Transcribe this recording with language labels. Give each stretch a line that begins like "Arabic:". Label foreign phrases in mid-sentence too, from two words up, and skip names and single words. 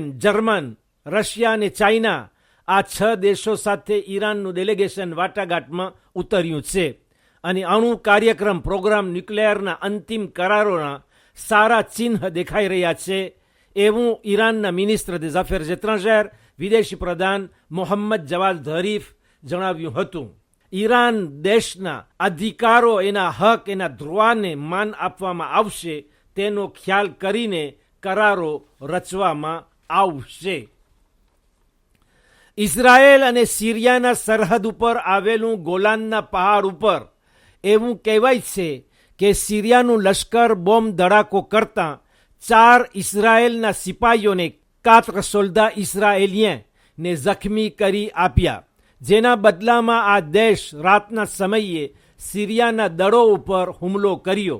Gujarati: જર્મન, રશિયા અને ચાઇના, આ 6 દેશો સાથે ઈરાનનું ડેલિગેશન વાટાઘાટમાં ઉતર્યું છે અને અણુ કાર્યક્રમ, પ્રોગ્રામ, ન્યુક્લિયરના અંતિમ કરારોના સારા ચિહ્ન દેખાઈ રહ્યા છે, એવું ઈરાનના મિનિસ્ટર
French: des Affaires étrangères,
Gujarati: વિદેશી પ્રધાન મોહમ્મદ જવાદ ઝરીફ જણાવ્યું હતું. ઈરાન દેશના અધિકારો, એના હક, એના ધ્રુવાને માન આપવામાં આવશે તેનો ખ્યાલ કરીને કરારો રચવામાં આવશે. ઇઝરાયેલ અને સિરિયાના સરહદ ઉપર આવેલું ગોલાનના પહાડ ઉપર એવું કહેવાય છે કે સિરિયાનું લશ્કર બોમ્બ ધડાકો કરતાં 4 ઇઝરાયેલના સિપાહીઓને 4
French: soldats israéliens
Gujarati: ને જખમી કરી આપ્યા, જેના બદલામાં આ દેશ રાતના સમયે સિરિયાના દળો ઉપર હુમલો કર્યો.